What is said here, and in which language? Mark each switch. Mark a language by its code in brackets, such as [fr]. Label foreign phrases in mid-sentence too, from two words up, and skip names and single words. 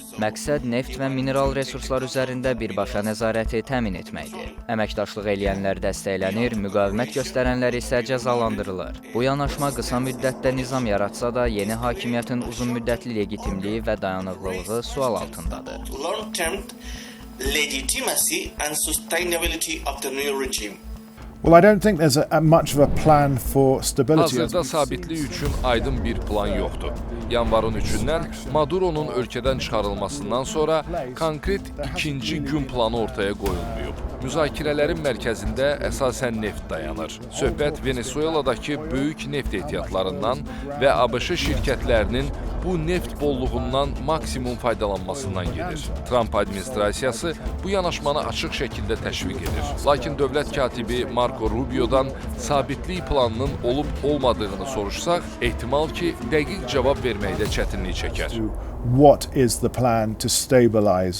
[az] Məqsəd neft və mineral resurslar üzərində birbaşa nəzarəti təmin etməkdir. Əməkdaşlıq eləyənlər dəstəklənir, müqavimət göstərənlər isə cəzalandırılır. Bu yanaşma qısa müddətdə nizam yaratsa da yeni hakimiyyətin uzunmüddətli legitimliyi və dayanıqlılığı sual altındadır. [en] Long-term legitimacy and sustainability of the new regime. Well, I don't think there's much of a plan for stability. [az] Hazırda sabitlik üçün aydın bir plan yoxdur. Yanvarın 3-dən Maduro'nun ölkədən çıxarılmasından sonra konkret ikinci gün planı ortaya qoyulmayıb. Müzakirələrin mərkəzində əsasən neft dayanır. Söhbət Venezueladakı böyük neft ehtiyatlarından və ABŞ şirkətlərinin bu neft bolluğundan maksimum faydalanmasından gedir. Trump administrasiyası bu yanaşmanı açıq şəkildə təşviq edir. Lakin dövlət katibi Marco Rubio'dan sabitlik planının olub-olmadığını soruşsaq, ehtimal ki, dəqiq cavab verməkdə çətinlik çəkər. [en] What is the plan to stabilize